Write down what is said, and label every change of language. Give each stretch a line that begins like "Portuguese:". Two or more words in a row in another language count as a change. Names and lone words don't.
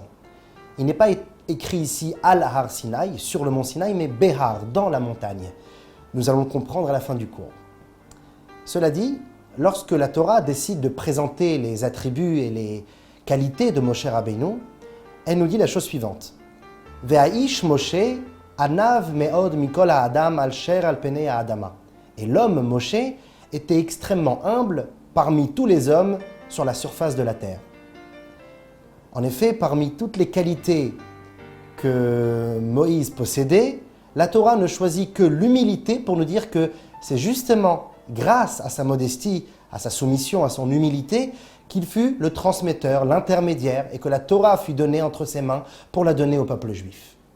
French: Il n'est pas écrit ici
Hebrew: על הר סיני,
French: sur le mont Sinaï, mais Behar, dans la montagne. Nous allons le comprendre à la fin du cours. Cela dit, lorsque la Torah décide de présenter les attributs et les qualités de Moshe Rabbeinu, elle nous dit la chose suivante.
Hebrew: והאיש משה ענו מאד מכל האדם אשר על פני האדמה.
French: Et l'homme Moshe était extrêmement humble parmi tous les hommes sur la surface de la terre. En effet, parmi toutes les qualités que Moïse possédait, la Torah ne choisit que l'humilité pour nous dire que c'est justement grâce à sa modestie, à sa soumission, à son humilité, qu'il fut le transmetteur, l'intermédiaire, et que la Torah fut donnée entre ses mains pour la donner au peuple juif.